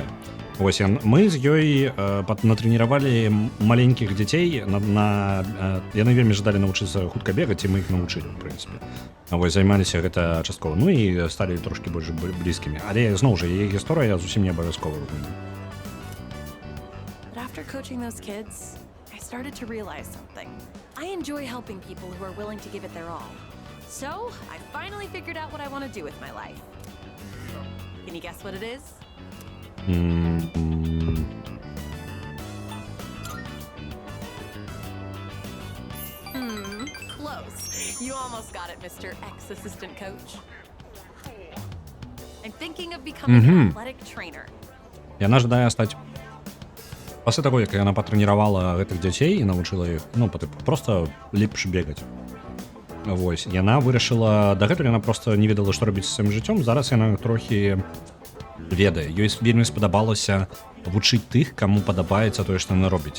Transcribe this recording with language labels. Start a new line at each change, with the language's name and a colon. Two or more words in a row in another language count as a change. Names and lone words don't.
Belarusian: Вось, мы з ёй натрэніравалі маленькіх дзяцей, яны вельмі жадалі навучыцца хутка бегаць, і мы іх навучылі, у прынцыпе. Вось, займаліся гэта часткова, ну і сталі трошкі больш блізкімі. Але, зноў жа, яе гісторыя зусім не абавязкова.
English: But after coaching those kids, I started to realize something. I enjoy helping people who are willing to give it their all. So, I finally figured out what I want to do with my life. Can you guess what it is? Close. You almost got it, Mr. Ex-Assistant Coach. I'm thinking of becoming an athletic trainer.
Belarusian: Яна жадае стаць... Пасля таго, як яна патрэніравала гэтых дзяцей і навучыла іх, ну, проста лепш бегаць. Вось, яна вырашыла... Дагэтуль яна проста не ведала, што рабіць з сваім жыццём. Зараз яна трохі ведае. Ёй вельмі спадабалася вучыць тых, каму падабаецца тое, што яна робіць.